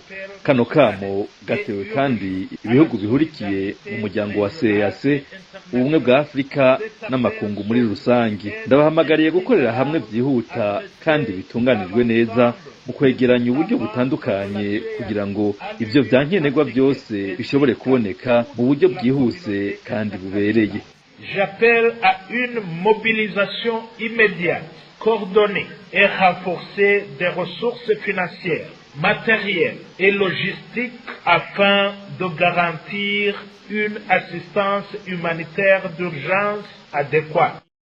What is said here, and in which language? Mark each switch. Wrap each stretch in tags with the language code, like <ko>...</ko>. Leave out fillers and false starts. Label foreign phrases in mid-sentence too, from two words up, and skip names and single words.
<rn>Kano kamo gatewe kandi ibihugu bihurikiye mu muryango wa CEEAC, ubumwe bwa Afrika n'amakungu muri rusangi. Ndabahamagariye gukorera hamwe byihuta kandi bitunganijwe neza mu kwegeranya uburyo butandukanye kugira ngo ivyo vyankenerwa byose bishobore kuboneka mu buryo bwihuse kandi bubereye.</rn> <fr>J'appelle à une mobilisation immédiate, coordonnée et renforcée des ressources financières, matérielles et logistiques afin de garantir une assistance humanitaire d'urgence adéquate.</fr>